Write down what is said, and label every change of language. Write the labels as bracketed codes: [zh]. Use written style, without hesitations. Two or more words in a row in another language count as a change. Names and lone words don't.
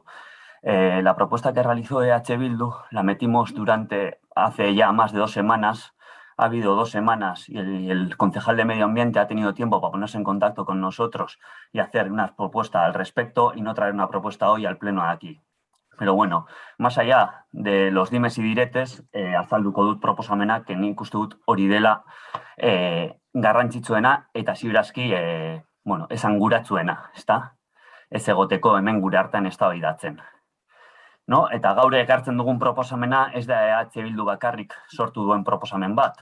[es] La propuesta que realizó EH Bildu la metimos hace ya más de 2 semanas. Ha habido 2 semanas y el concejal de Medio Ambiente ha tenido tiempo para ponerse en contacto con nosotros y hacer una propuesta al respecto y no traer una propuesta hoy al pleno de aquí. Pero bueno, más allá de los dimes y diretes, [eu] azalduko dut proposamenak nik uste dut hori dela garrantzitsuena eta ziurazki esanguratsuena, ezta? Ez egoteko hemen gure hartan eztabaidatzen. No? Eta gaur ekartzen dugun proposamena ez da EH Bildu bakarrik sortu duen proposamen bat.